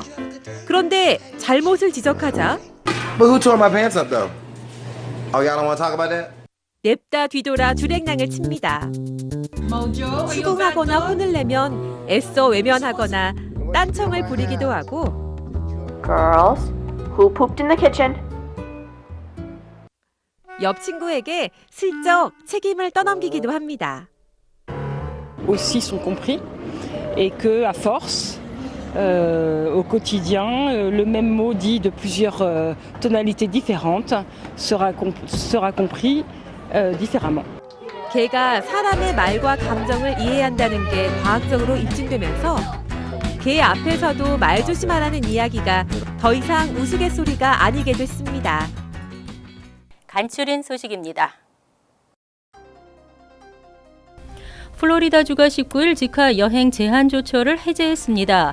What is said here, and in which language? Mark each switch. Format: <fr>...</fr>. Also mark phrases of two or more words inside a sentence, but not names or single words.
<ko>그런데 잘못을 지적하자 냅다 뒤돌아 주랭랑을 칩니다. 수긍하거나 혼을 내면 애써 외면하거나 딴청을 부리기도 하고</ko> <en>Girls, who pooped in the kitchen?</en> <ko>옆 친구에게 슬쩍 책임을 떠넘기기도 합니다.</ko> <fr>aussi sont compris et que à force au quotidien le même mot dit de plusieurs tonalités différentes sera compris différemment.</fr> <ko>개가 사람의 말과 감정을 이해한다는 게 과학적으로 입증되면서 개 앞에서도 말 조심하라는 이야기가 더 이상 우스갯소리가 아니게 됐습니다. 간추린 소식입니다. 플로리다주가 19일 지카 여행 제한 조처를 해제했습니다.</ko>